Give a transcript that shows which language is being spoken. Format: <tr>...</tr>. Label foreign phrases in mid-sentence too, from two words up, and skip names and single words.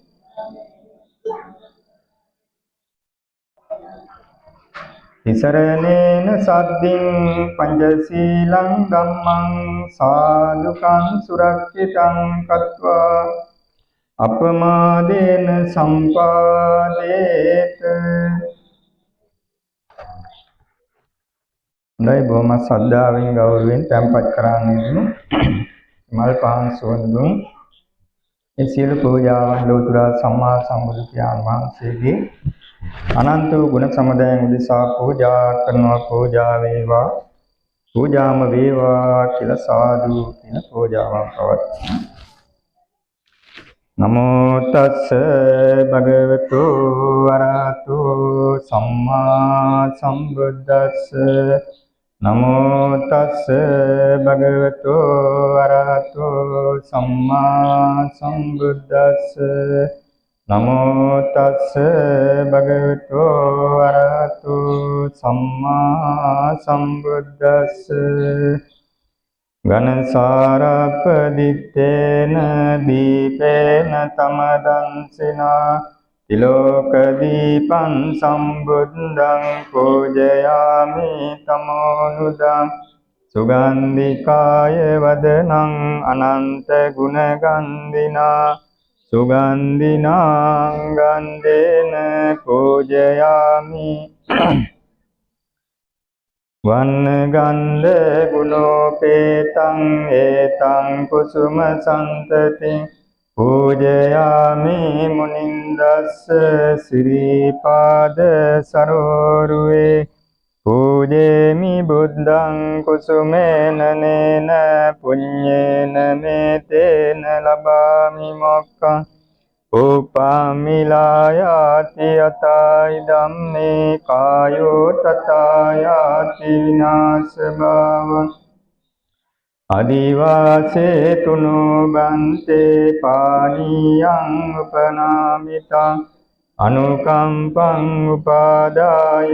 <pi>තිසරණේන සද්ධින් පංචශීලං ධම්මං සාදුකං සුරක්ෂිතං කତ୍වා අපමාදේන සම්පාදේත.</pi> <si>හොඳයි බොහොම ශ්‍රද්ධාවෙන් ගෞරවයෙන් තැන්පත් කරන්නේ මල් පහන් සුවඳ දුන් ඒ සියලු පූජාවන් ලෝතර සම්මා සම්බුදු පියාණන් වහන්සේගේ අනන්ත වූ ගුණ සමුදයන් උදෙසා පූජා කරනවා. පූජා වේවා පූජාම වේවා කියලා සාදු කියන පූජාවන් පවත්වනවා.</si> <pi>නමෝ තස්ස භගවතු වරහතු සම්මා සම්බුද්දස්ස. නමෝ තස්ස භගවතු වරහතු සම්මා සම්බුද්දස්ස. නමෝ තස්ස භගවතු වරහතු සම්මා සම්බුද්දස්ස. ගණසාරපදිත්තේන දීපේන තමදන්සිනා තිලෝක දීපං සම්බුද්ධං පූජයාමි තමෝනුදං. සුගන්ධිකාය වදනං අනන්ත ගුණගන්ධිනා සුගන්ධිනාං ගන්ධේන පූජයාමි. වන්න ගන්ධ ගුණෝපේතං ඒතං කුසුම සන්තතින් पूजयामि मुनिन्दस्य श्रीपाद सरोरुहे पूजेमि बुद्धं कुसुमेन नेन पुण्येन मे तेन लभामि मोक्षम् උපමිලායාති යතයි ධම්මේ කායෝ තථායාති විනාශ භාවං අදිවාසේ තුනෝ බන්තේ පානියං උපනාමිතං අනුකම්පං උපාදාය</pi>